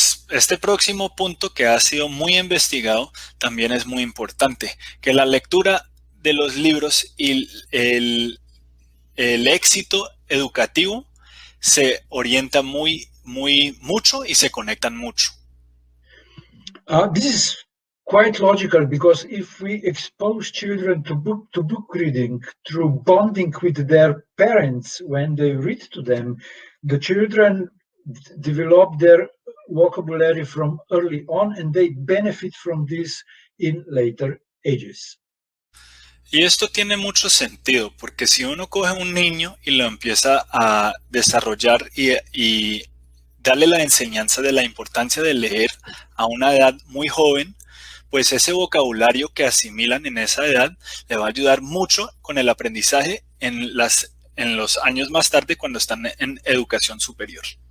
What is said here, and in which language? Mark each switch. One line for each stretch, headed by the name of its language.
Spanish: Este próximo punto, que ha sido muy investigado, también es muy importante, que la lectura de los libros y el éxito educativo se orienta mucho y se conectan mucho.
English: This is quite logical, because if we expose children to book reading through bonding with their parents when they read to them, the children develop their vocabulary from early on, and they benefit from this in later ages.
Spanish: Y esto tiene mucho sentido, porque si uno coge a un niño y lo empieza a desarrollar y darle la enseñanza de la importancia de leer a una edad muy joven, pues ese vocabulario que asimilan en esa edad le va a ayudar mucho con el aprendizaje en los años más tarde, cuando están en educación superior.